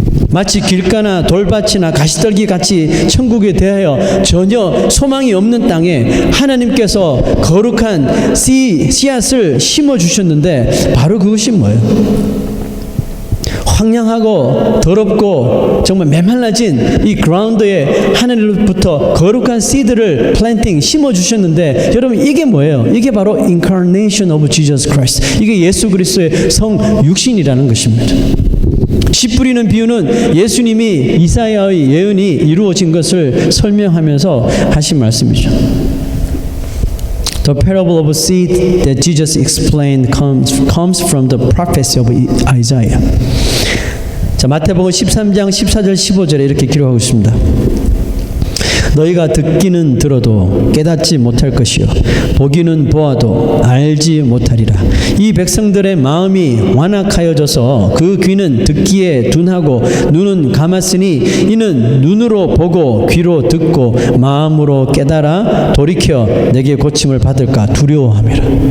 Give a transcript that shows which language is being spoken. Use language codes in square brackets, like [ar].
[ko] 마치 길가나 돌밭이나 가시떨기 같이 천국에 대하여 전혀 소망이 없는 땅에 하나님께서 거룩한 씨앗을 심어주셨는데 바로 그것이 뭐예요? 황량하고 더럽고 정말 메말라진 이 그라운드에 하늘로부터 거룩한 씨드를 플랜팅 심어주셨는데 여러분 이게 뭐예요? 이게 바로 [en] Incarnation of Jesus Christ. [ko] 이게 예수 그리스도의 성육신이라는 것입니다. 씨 뿌리는 비유는 예수님이 이사야의 예언이 이루어진 것을 설명하면서 하신 말씀이죠. [en] The parable of a seed that Jesus explained comes from the prophecy of Isaiah. [ko] 자, 마태복음 13장 14절 15절에 이렇게 기록하고 있습니다. 너희가 듣기는 들어도 깨닫지 못할 것이요 보기는 보아도 알지 못하리라. 이 백성들의 마음이 완악하여져서 그 귀는 듣기에 둔하고 눈은 감았으니 이는 눈으로 보고 귀로 듣고 마음으로 깨달아 돌이켜 내게 고침을 받을까 두려워함이라.